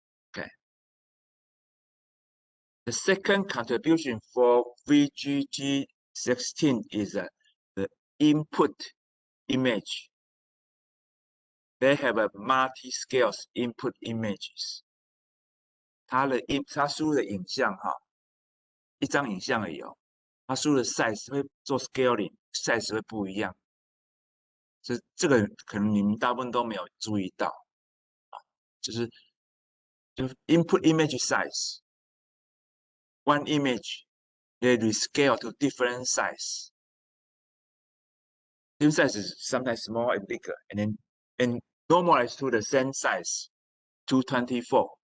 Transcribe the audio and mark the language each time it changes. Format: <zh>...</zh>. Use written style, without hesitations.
<en>Okay. The second contribution for VGG16 is the input image. They have a multi-scale input images.</en> <zh>它输入的影像哈，一张影像而已哦。它输入的 size 会做 scaling，size 会不一样。这个可能你们大部分都没有注意到啊，就是</zh> <en>input image size one image they rescale to different size. Different size is sometimes smaller and bigger, and normalized to the same size 224.</en>